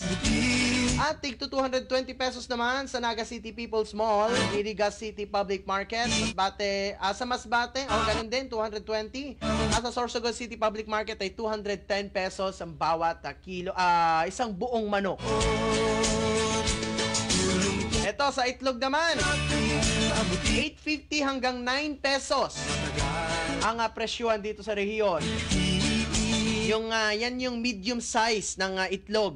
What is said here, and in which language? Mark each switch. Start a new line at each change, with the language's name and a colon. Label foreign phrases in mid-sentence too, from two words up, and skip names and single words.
Filipino: At tig to 220 pesos naman sa Naga City People's Mall, Iriga City Public Market. Sa Masbate, ganun din, 220. At sa Sorsogon City Public Market ay 210 pesos ang bawat kilo, isang buong manok. Ito, sa itlog naman, 850 hanggang 9 pesos ang presyuhan dito sa rehiyon. Yan yung
English: medium size
Filipino: ng itlog.